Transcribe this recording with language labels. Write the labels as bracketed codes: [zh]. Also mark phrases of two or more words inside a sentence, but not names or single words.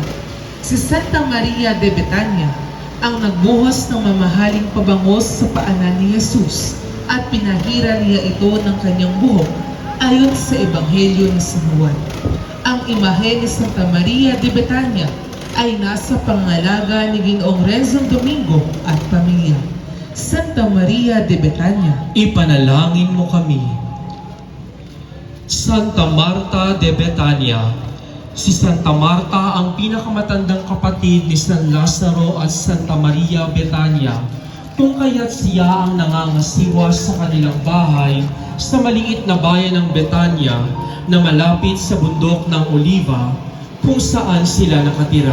[tl] Si Santa Maria de Betania ang nagbuhos ng mamahaling pabangos sa paanan ni Jesus at pinahira niya ito ng kanyang buhok ayon sa Ebanghelyo ni San Juan. Ang imahe ni Santa Maria de Betania ay nasa pangalaga ni Ginoong Renzo Domingo at pamilya. Santa Maria de Betania, ipanalangin mo kami. Santa Marta de Betania. Si Santa Marta ang pinakamatandang kapatid ni San Lazaro at Santa Maria Betania. kung kaya't siya ang nangangasiwa sa kanilang bahay sa maliit na bayan ng Betanya na malapit sa bundok ng Oliva kung saan sila nakatira.